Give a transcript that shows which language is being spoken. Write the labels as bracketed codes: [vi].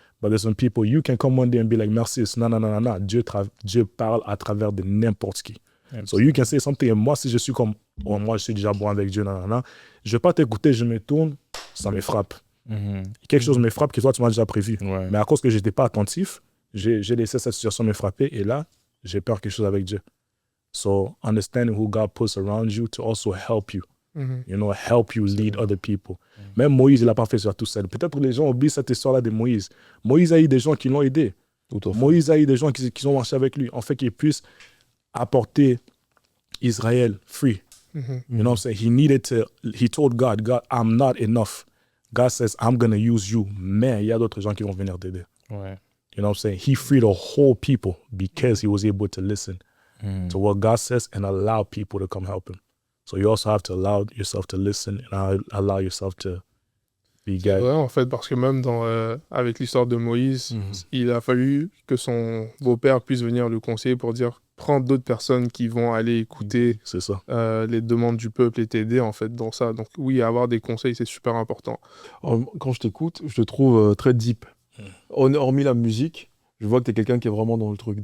[en] But there's some people, you can come one day and be like, [fr] merci, non. Dieu parle à travers de n'importe qui. [en] So you can say something. [fr] Et moi, si je suis comme, oh, moi, je suis déjà bon avec Dieu, non. Je vais pas t'écouter, je me tourne, ça me frappe. Quelque chose me frappe que toi, tu m'as déjà prévu. Ouais. Mais à cause que je n'étais pas attentif, j'ai laissé cette situation me frapper. Et là, j'ai peur quelque chose avec Dieu. [en] So understanding who God puts around you to also help you. You know, help you lead other people. [fr] Même Moïse, il n'a pas fait ça tout seul. Peut-être que les gens oublient cette histoire-là de Moïse. Moïse a eu des gens qui l'ont aidé. Moïse a eu des gens qui ont marché avec lui, en fait, qu'il puisse apporter Israël free. [en] You know what I'm saying? He told God, I'm not enough. God says, I'm going to use you. [fr] Mais il y a d'autres gens qui vont venir t'aider. Ouais. [en] You know what I'm saying? He freed a whole people because he was able to listen to what God says and allow people to come help him. So you also have to allow yourself to listen and allow yourself to be guided. [fr] Ouais, en fait, parce que même avec l'histoire de Moïse, il a fallu que son beau-père puisse venir le conseiller pour dire prends d'autres personnes qui vont aller écouter C'est ça. les demandes du peuple et t'aider en fait dans ça. Donc oui, avoir des conseils, c'est super important. Quand je t'écoute, je te trouve très deep. Hormis la musique, je vois que tu es quelqu'un qui est vraiment dans le truc.